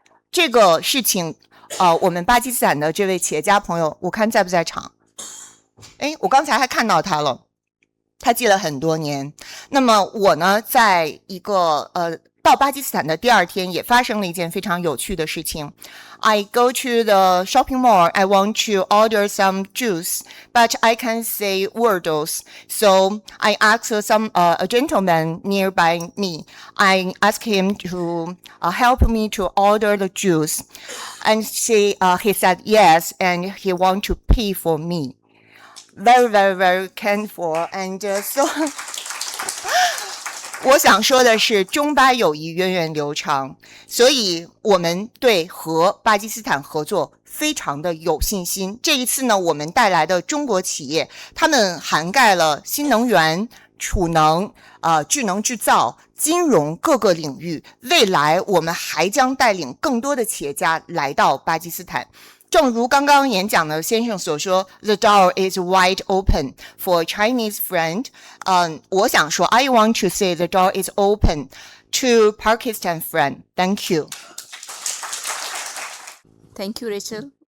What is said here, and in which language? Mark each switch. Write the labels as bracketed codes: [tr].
[zh] 这个事情我们巴基斯坦的这位企业家朋友，我看在不在场？我刚才还看到他了，他记了很多年。那么我呢，在一个到巴基斯坦的第2天也发生了一件非常有趣的事情。 [en] I go to the shopping mall. I want to order some juice, but I can't say words. So I asked a gentleman nearby me. I asked him to help me to order the juice. And he said yes, and he want to pay for me. Very, very, very kindful. And so [zh] 我想说的是，中巴友谊源远流长，所以我们对和巴基斯坦合作非常的有信心。这一次呢，我们带来的中国企业，他们涵盖了新能源、储能、智能制造、金融各个领域。未来我们还将带领更多的企业家来到巴基斯坦。正如刚刚演讲的先生所说 [en] ，The door is wide open for Chinese friend. [zh] 我想说 [en] I want to say the door is open to Pakistan friend. Thank you. Thank you, Rachel.